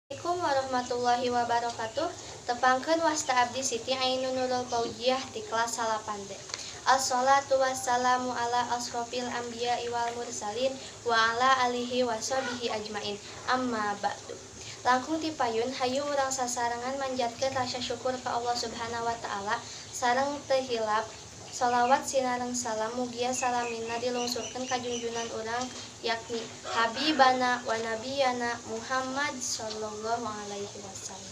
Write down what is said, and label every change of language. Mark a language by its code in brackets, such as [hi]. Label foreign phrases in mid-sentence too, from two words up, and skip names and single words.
[ar] السلام عليكم ورحمة الله وبركاته. [su] Tepangkeun wasta abdi Siti Ainun Nurul Fauziah di kelas 8D. [ar] الصلاة والسلام على أشرف الأنبياء والمرسلين وعلى آله وصحبه أجمعين. أما بعد. [su] Langkung ti payun hayu urang sasarangan manjatkeun rasa syukur ka Allah [ar] سبحانه وتعالى [su] sareng teu hilap shalawat sinareng salam mugia salamina dilungsurkeun ka junjunan urang yakni [ar] حبيبنا ونبينا محمد صلى الله عليه وسلم.